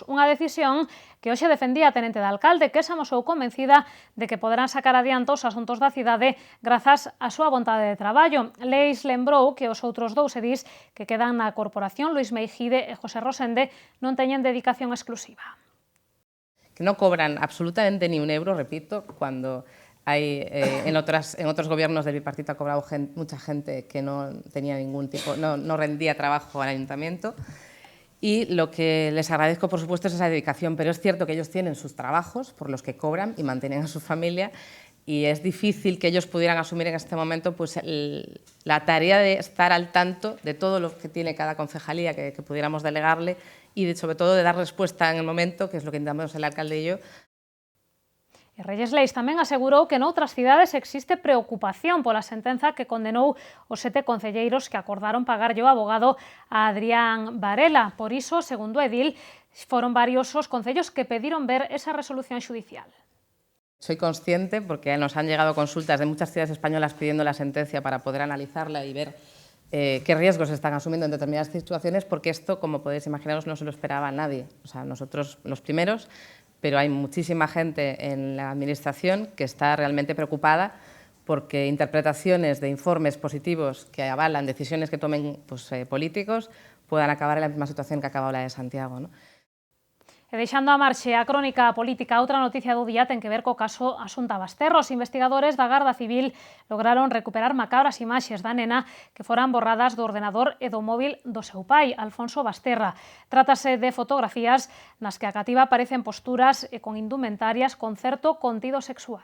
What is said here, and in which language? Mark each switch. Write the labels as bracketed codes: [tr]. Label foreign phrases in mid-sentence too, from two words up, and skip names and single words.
[gl] Unha decisión que hoxe defendía a tenente de alcalde, que se amosou convencida de que poderán sacar adiante os asuntos da cidade grazas á súa vontade de traballo. Leis lembrou que os outros dous edís que quedan na corporación, Luis Meijide e José Rosende, non teñen dedicación exclusiva. [es] Que no cobran absolutamente ni un euro, repito, cuando en otros gobiernos del bipartito ha cobrado mucha gente que no tenía ningún tipo, no rendía trabajo al ayuntamiento. Y lo que les agradezco, por supuesto, es esa dedicación, pero es cierto que ellos tienen sus trabajos por los que cobran y mantienen a su familia, y es difícil que ellos pudieran asumir en este momento pues, la tarea de estar al tanto de todo lo que tiene cada concejalía que pudiéramos delegarle y sobre todo de dar respuesta en el momento, que es lo que intentamos el alcalde y yo. [gl] E Reyes Leis tamén asegurou que noutras cidades existe preocupación pola sentenza que condenou os 7 concelleiros que acordaron pagarlle o abogado a Adrián Varela. Por iso, segundo Edil, foron varios os concellos que pediron ver esa resolución judicial. [es] Soy consciente, porque nos han llegado consultas de muchas ciudades españolas pidiendo la sentencia para poder analizarla y ver qué riesgos se están asumiendo en determinadas situaciones, porque esto, como podéis imaginaros, no se lo esperaba a nadie. O sea, nosotros los primeros, pero hay muchísima gente en la Administración que está realmente preocupada porque interpretaciones de informes positivos que avalan decisiones que tomen políticos puedan acabar en la misma situación que ha acabado la de Santiago, ¿no? [gl] E deixando a marxe a crónica política, outra noticia do día ten que ver co caso Asunta Basterro. Os investigadores da Garda Civil lograron recuperar macabras imaxes da nena que foran borradas do ordenador e do móvil do seu pai, Alfonso Basterra. Trátase de fotografías nas que a cativa aparecen posturas e con indumentarias con certo contido sexual.